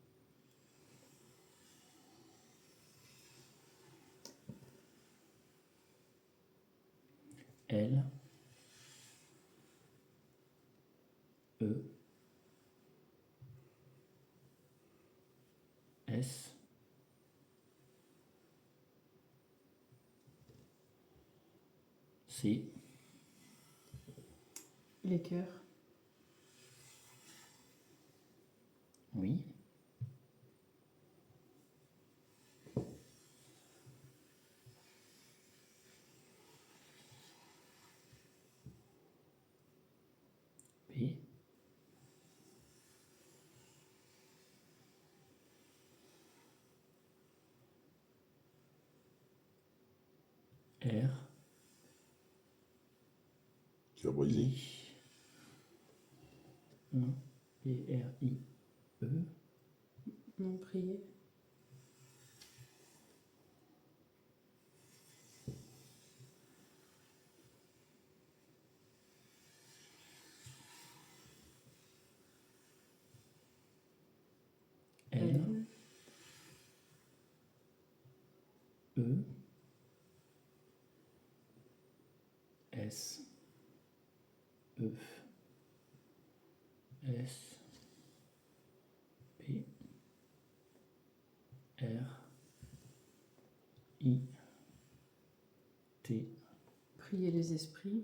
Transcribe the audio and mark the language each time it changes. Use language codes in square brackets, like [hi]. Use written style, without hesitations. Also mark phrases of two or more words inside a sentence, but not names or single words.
[fr] L. E. S. C. Les cœurs. Oui. P. R. Tu vas briser. I. 1. P. R. I. E. Non, priez. N. E. S. E. S. P. R. I. T. Priez les esprits.